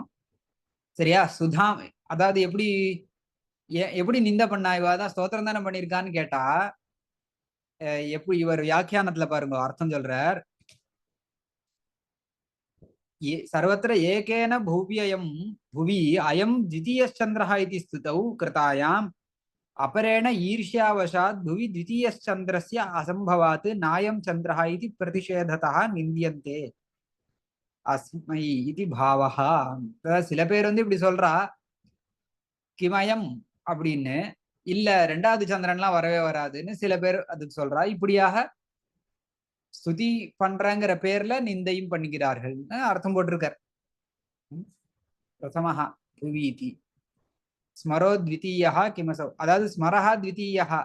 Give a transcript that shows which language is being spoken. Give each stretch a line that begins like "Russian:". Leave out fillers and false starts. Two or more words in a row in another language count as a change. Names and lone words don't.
Tamil: சரியா? சுதாம் அதாவது எப்படி நிந்த பண்ணா? இவாதான் ஸ்தோத்திரம் தானே பண்ணியிருக்கான்னு கேட்டா, எப்படி இவர் வியாக்கியானத்துல பாருங்க அர்த்தம் சொல்றார்.
Sanskrit: सर्वत्र एकेन भूरियं भुवि अयं द्वितीयश्चन्द्रः इति स्तुतौ कृतायाम् अपरेण ईर्ष्यावशात् भुवि द्वितीयश्चन्द्रस्य असंभवात् नायं चन्द्रः इति प्रतिषेधतः निन्द्यन्ते अस्मै इति भावः.
Tamil: சில பேர் இப்படி சொல்றா, கிமயம் அப்படின்னு. இல்ல ரெண்டாவது சந்திரன்லாம் வரவே வராதுன்னு சில பேர் அதுக்கு சொல்றா. இப்படியாக ஸ்துதி பண்றங்கிற பேர்ல நிந்தையும் பண்ணிக்கிறார்கள் அர்த்தம் போட்டிருக்கார்.
Sanskrit: प्रथमः भुवीति स्मरो द्वितीयः किमसौ, அதாவது स्मरः द्वितीयः.